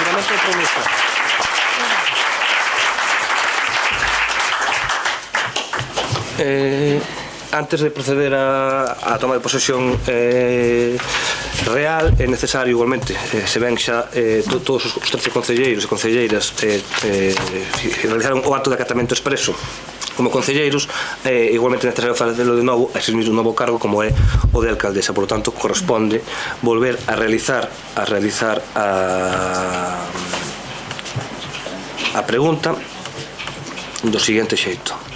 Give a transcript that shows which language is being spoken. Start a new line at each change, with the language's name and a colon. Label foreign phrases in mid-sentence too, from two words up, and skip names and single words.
Galician: compromiso. Antes de proceder a toma de posesión real, é necesario igualmente, se ven xa todos os 13 concelleiros e concelleiras realizaron o acto de acatamento expreso como concelleiros, igualmente é necesario facelo de novo a ese mismo novo cargo como é o de alcaldesa.
Spanish: Por lo tanto, corresponde volver a realizar
Galician: a pregunta do seguinte xeito.